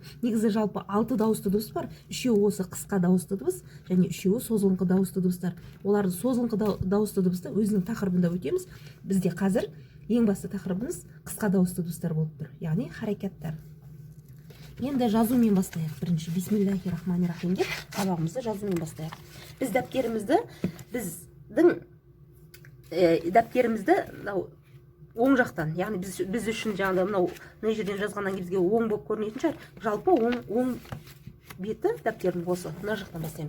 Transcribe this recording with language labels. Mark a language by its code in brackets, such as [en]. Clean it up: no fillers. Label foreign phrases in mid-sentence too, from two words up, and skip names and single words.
[kk] Негізі жалпы 6 дауысты дыбыс бар. 3-еуі осы қысқа дауысты дыбыс және 3-еуі созылыңқы дауысты дыбыстар. Оларды созылыңқы дауысты дыбысты өзінің тақырыбында өтеміз. Бізде қазір ең басты тақырыбымыз қысқа дауысты дыбыстар болып тұр. Яғни харакаттар. Енді жазумен бастайық. Бірінші [ar] بسم الله الرحمن الرحيم [kk] деп сабағымызды жазумен бастайық. Біз дәптерімізді оң жақтан, яғни біз үшін жаңағыдай мына жерден жазғаннан кейін бізге оң болып көрінетін шығар. Жалпы оң беті дәптердің осы мына жақтан бастаймыз.